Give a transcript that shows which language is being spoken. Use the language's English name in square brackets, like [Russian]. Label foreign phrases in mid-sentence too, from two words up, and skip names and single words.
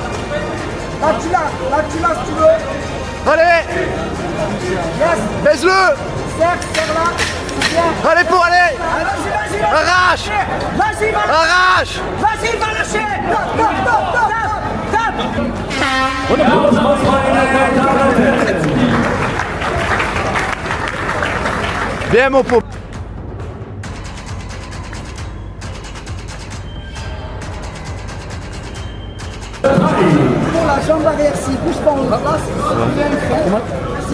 [French] Là, tu l'as si tu veux. Allez. Yes. Baisse-le. Serre là. Bien. Allez, pour aller. Vas-y. Arrache. Vas-y, va. Arrache. Vas-y, va lâcher. Tape. [German] Und Applaus aus meine Damen und Herren. [French] Bien, mon pauvre. Pour la jambe arrière, si bouge pas en haut. Là, c'est bien fait. Si